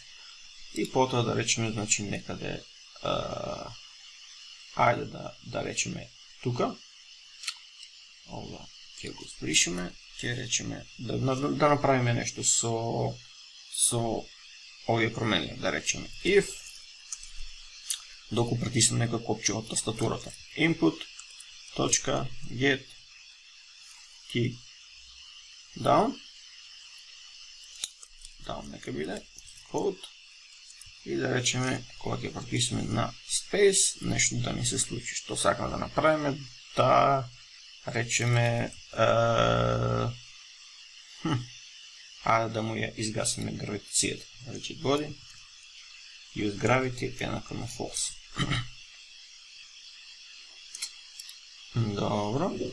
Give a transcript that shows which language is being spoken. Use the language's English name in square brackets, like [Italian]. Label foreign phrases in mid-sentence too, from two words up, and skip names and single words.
[Macedonian] И потоа да речеме, значи, некаде, ајде да речеме тука, ова ќе го збришеме, ќе речеме, да направиме нешто со овие промени, да речеме if, доку притиснем некој копче од тастатурата, [English] input.get key down [Macedonian] нека биде code и да речеме кога ќе притиснеме на space, нешто да ни се случи. Што сакаме да направиме, да речеме да му ја изгасиме гравитацијата. [English] Rigid Body use gravity [Macedonian] еднакво на [English] false. [Macedonian] Добро.